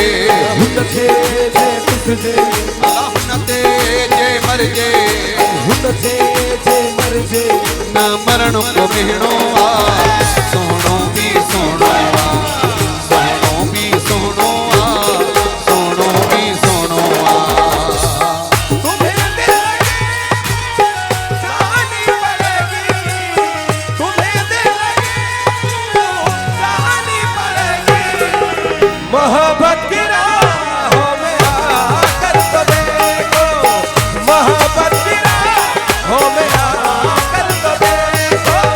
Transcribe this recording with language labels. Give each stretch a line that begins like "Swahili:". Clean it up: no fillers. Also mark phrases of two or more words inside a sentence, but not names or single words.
Sindhi: अल्लाह न जे मरजे न मरण को मिहणो सोहणो भी सोहणो सोहणो भी सोहणो सोहणो भी सोहणो
Hindi: मोहब्बत की राहों में आकर तो देखो, मोहब्बत की राहों में आकर तो देखो।